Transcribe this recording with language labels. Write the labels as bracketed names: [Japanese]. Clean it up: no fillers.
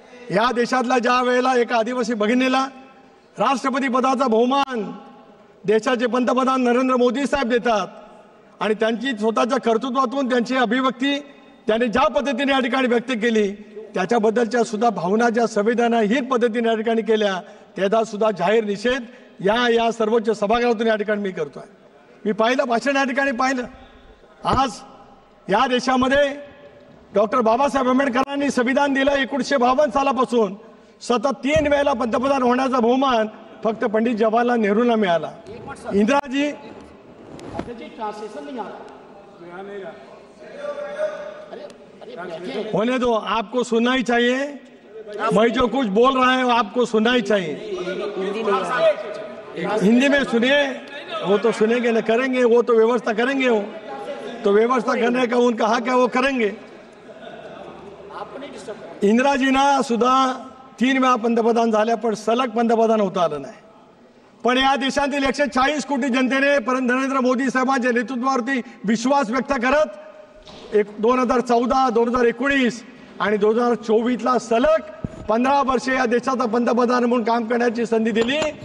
[Marathi] या देशातल्या ज्या वेळेला एका आदिवासी भगिनीला राष्ट्रपती पदाचा बहुमान देशाचे पंतप्रधान नरेंद्र मोदी साहेब देतात आणि त्यांची स्वतःच्या कर्तृत्वातून त्यांची अभिव्यक्ती त्यांनी ज्या पद्धतीने या ठिकाणी व्यक्त केली त्याच्याबद्दलच्या सुद्धा भावना ज्या संवेदनाहीन पद्धतीने या ठिकाणी केल्या त्याचा सुद्धा जाहीर निषेध या सर्वोच्च सभागृहातून या ठिकाणी मी करतोय। मी पाहिलं भाषण या ठिकाणी पाहिलं। आज या देशामध्ये डॉक्टर बाबासाहेब आंबेडकरांनी संविधान दिलं 1952 सालापासून सतत 3 वेळेला पंतप्रधान होण्याचा बहुमान फक्त पंडित जवाहरलाल नेहरूंना मिळाला। [Hindi] इंदिराजी होने दो, आपको सुनना ही चाहिए। मैं जो कुछ बोल रहा है आपको सुनना ही चाहिए। हिंदी में सुनिए, वो तो सुनेंगे न करेंगे, वो तो व्यवस्था करेंगे, वो तो व्यवस्था करने का उनका हक है, वो करेंगे। [Marathi] इंदिराजींना सुद्धा 3 वेळा पंतप्रधान झाल्या पण सलग पंतप्रधान होता आलं नाही। पण या देशातील 140 कोटी जनतेने नरेंद्र मोदी साहेबांच्या नेतृत्वावरती विश्वास व्यक्त करत 2014, 2019 आणि 2024ला सलग 15 वर्षे या देशाचा पंतप्रधान म्हणून काम करण्याची संधी दिली।